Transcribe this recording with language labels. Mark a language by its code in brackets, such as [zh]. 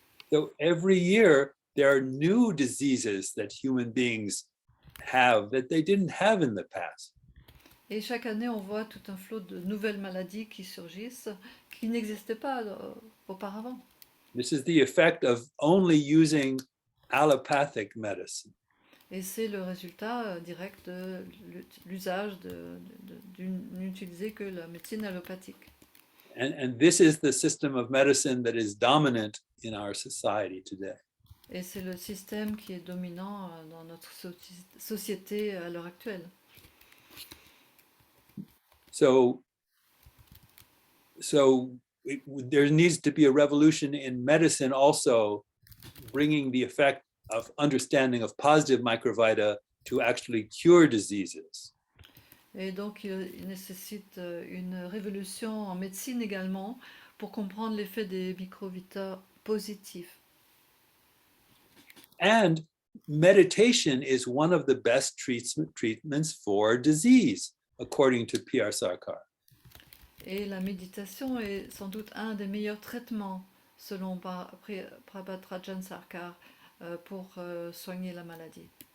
[en] So every year there are new diseases that human beings have that they didn't have in the past. [fr] Et chaque année, on voit tout un flot de nouvelles maladies qui surgissent, qui n'existaient pas auparavant. [en] This is the effect of only using allopathic medicine. [fr] Et c'est le résultat direct de l'usage n'utiliser que la médecine allopathique. [en] And this is the system of medicine that is dominant in our society today. [fr] Et c'est le système qui est dominant dans notre société à l'heure actuelle. [en] So there needs to be a revolution in medicine also, bringing the effect of understanding of positive microvita to actually cure diseases. [fr] Et donc, il nécessite une révolution en médecine également pour comprendre l'effet des microvitas positifs. [en] And meditation is one of the best treatments for disease, according to P.R. Sarkar. [fr] Et la méditation est sans doute un des meilleurs traitements, selon Prabhat Rajan Sarkar, pour soigner la maladie.